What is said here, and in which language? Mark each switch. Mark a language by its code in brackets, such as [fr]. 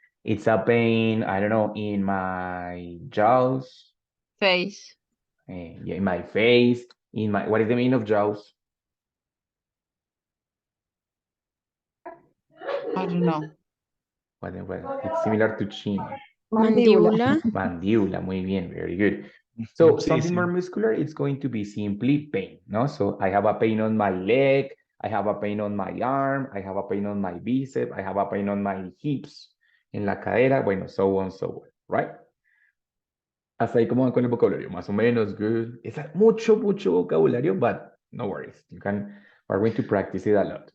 [en] It's a pain, I don't know, in my jaws, Face. yeah, in my face, in my, what is the meaning of jaws? I don't know. Well, it's similar to chin. [es] Mandíbula. Mandíbula, muy bien, [en] very good. So [es] Sí, [en] something [es] sí. [en] more muscular, it's going to be simply pain, no? So I have a pain on my leg, I have a pain on my arm, I have a pain on my bicep, I have a pain on my hips, [es] en la cadera, bueno, [en] so on, so on, right? [es] Hasta ahí como van con el vocabulario, más o menos, good. Es mucho vocabulario, [en] but no worries. We're going to practice it a lot.